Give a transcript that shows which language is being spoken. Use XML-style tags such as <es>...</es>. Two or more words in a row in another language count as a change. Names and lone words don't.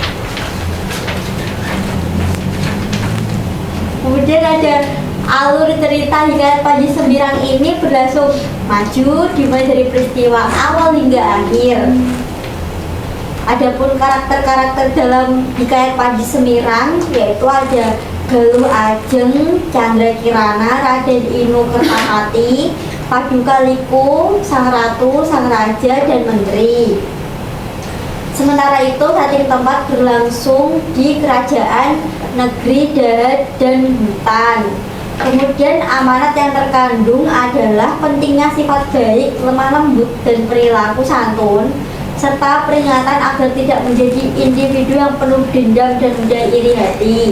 <id>Kemudian ada alur cerita hikayat Panji Semirang ini berlangsung maju dimulai dari peristiwa awal hingga akhir. Adapun karakter-karakter dalam hikayat Panji Semirang yaitu ada Galuh Ajeng, Chandra Kirana, Raden Inu Kertapati, Paduka Liku, Sang Ratu, Sang Raja, dan Menteri. Sementara itu setting tempat berlangsung di kerajaan negeri Dahat dan hutan. Kemudian amanat yang terkandung adalah pentingnya sifat baik, lemah lembut, dan perilaku santun, serta peringatan agar tidak menjadi individu yang penuh dendam dan mudah iri hati.</id>